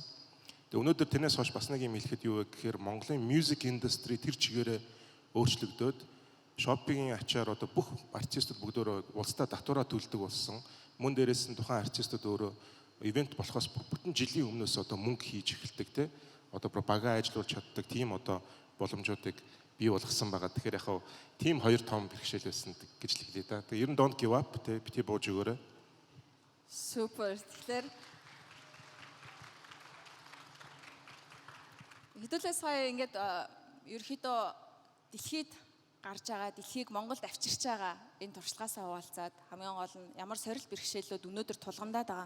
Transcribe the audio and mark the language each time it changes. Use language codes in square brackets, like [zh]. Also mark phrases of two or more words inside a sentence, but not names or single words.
[mn] Тэгээ өнөөдөр тэрнээс хойш бас нэг юм хэлэхэд юу вэ гэхээр Монголын [en] music industry [mn] тэр чигээрээ өөрчлөгдөөд Shopee-ийн ачаар одоо бүх артистууд бүгдөө улстай татвараа төлдөг болсон. Мөн дээрээс нь тухайн артистууд өөрөө ивент болохоос бүтэн жилийн өмнөөс одоо мөнгө хийж эхэлдэг те. Одоо пропаганда ажиллуулж чаддаг тийм одоо боломжуудыг бий болгосон байгаа. Тэгэхээр яхав тийм хоёр том бэрхшээл байсан гэж л хэлээ да. Тэгээ ер нь [en] don't give up [mn] те бити бууж өгөөрэй. Супер. Тэгэхээр хэдүүлээ сая ингээд ерөөхдөө дэлхийд гарч байгаа, дэлхийг Монголд авчирч байгаа энэ туршлагаасаа хуваалцаад хамгийн гол нь ямар сорил бэрхшээлүүд өнөөдөр тулгамдаад байгаа.